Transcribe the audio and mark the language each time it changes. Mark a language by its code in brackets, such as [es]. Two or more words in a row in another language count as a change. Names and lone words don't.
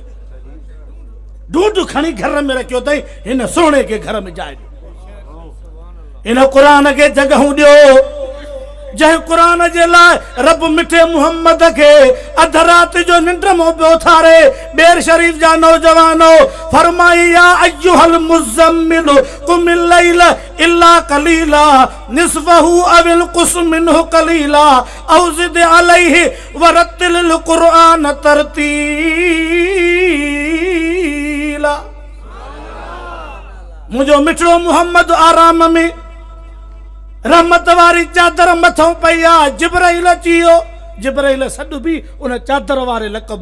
[sd] ढूंढ खणी घर में रखियो अथई हिन सोणे खे घर में जाइ हिन क़ुरान खे जॻहूं ॾियो जंहिं क़ुरान जे लाइ रब मिठे मुहम्मद खे अध राति जो निंड मां पियो उथारे बेर शरीफ़ जा नौजवानो फरमाई [ar] يا أيها المزمل قم الليل إلا قليلا نصفه أو انقص منه قليلا أو زد عليه ورتل القرآن [sd] तरतीला मुंहिंजो मिठड़ो मुहम्मद आराम में रहमत वारी चादर मथों पई आहे जिब्राइल अची वियो जिब्राइल सॾु बि उन चादर वारे लक़ब